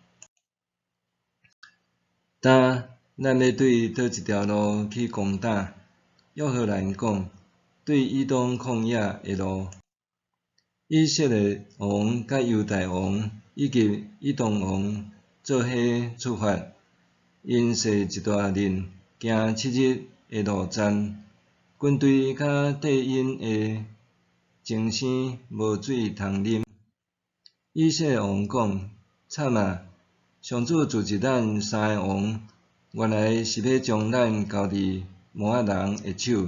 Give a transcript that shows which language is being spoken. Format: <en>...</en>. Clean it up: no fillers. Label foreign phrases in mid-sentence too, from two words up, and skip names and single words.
<nan>当咱要对倒一条路去攻打？约荷兰讲：对以东旷野的路。以色列王甲犹大王以及以东王做伙出发，因坐一大阵，行7日的路程。军队甲缀因的精生无水通啉。以色列王讲：惨啊！上主自治咱3个王，原来是要将咱交伫摩押人的手。</nan>